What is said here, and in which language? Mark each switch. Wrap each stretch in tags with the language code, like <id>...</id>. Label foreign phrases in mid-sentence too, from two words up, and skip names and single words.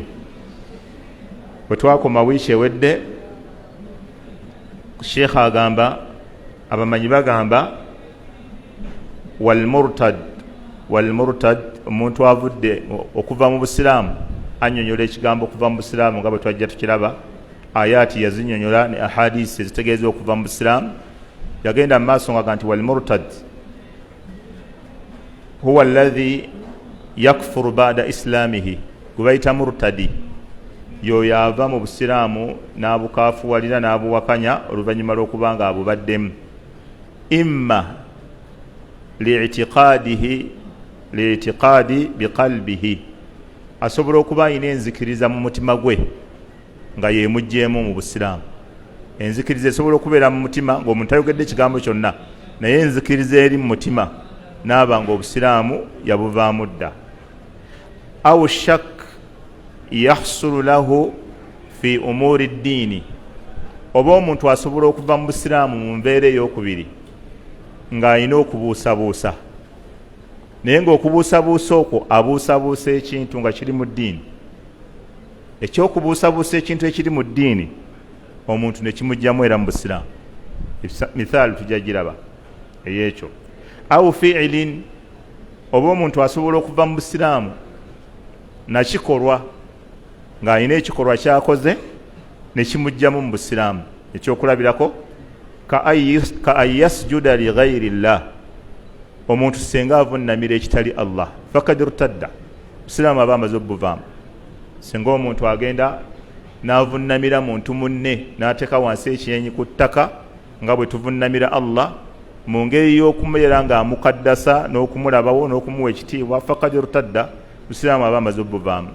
<lg>Bwe twakoma wiiki ewedde, Sheikh agamba, abamanyi bagamba walmurtad omuntu avudde okuva mu busiraamu. Annyonnyola ekigambo okuva mu busiraamu nga bwe twajja tukiraba, ayaati yazinnyonnyola ne ahadisi ezitegeeza okuva mu busiraamu. Yagenda mu maaso nga nti</lg> <ar>والمرتد هو الذي يكفر بعد إسلامه,</ar> <lg>gwe bayita murtadi, y'oyo ava mu busiraamu n'abukaafuwalira n'abuwakanya oluvannyuma lw'okuba nga abubaddemu.</lg> <ar>إما لاعتقاد بقلبه,</ar> <lg>asobola okuba alina enzikiriza mu mutima gwe nga yeemugjeemu mu busiraamu. Enzikiriza esobola okubeera mu mutima ng'omuntu ayogedde ekigambo kyonna, naye enzikiriza eri mu mutima n'aba nga obusiraamu yabuvaamu dda.</lg> <ar>أو شك يحصل له في أمور الدين,</ar> <lg>oba omuntu asobola okuva mu busiraamu mu mbeera ey'okubiri ng'alina okubuusabuusa, naye ng'okubuusabuusa okwo abuusabuusa ekintu nga kiri mu ddiini. Ekyokubuusabuusa ekintu ekiri mu ddiini omuntu ne kimugjamu era mu busiraamu. Mithaali tujja giraba ey'ekyo.</lg> <ar>أو فعل,</ar> <lg>oba omuntu asobola okuva mu busiraamu nakikolwa ng'alina ekikolwa kyakoze ne kimugjamu mu busiraamu. Ekyokulabirako</lg> <ar>كأن يسجد لغير الله,</ar> <lg>omuntu senga avunnamira ekitali Allah,</lg> <ar>فقد ارتد,</ar> <lg>busiraamu aba amaze obuvaamu. Singa omuntu agenda n'avunnamira muntu munne n'ateeka wansi ekiyenyi ku ttaka nga bwe tuvunnamira Allah, mu ngeri y'okumubeera ng'amukaddasa n'okumulabawo n'okumuwa ekitiibwa,</lg> <ar>فقد ارتد,</ar> <lg>busiraamu aba amaze obuvaamu.</lg>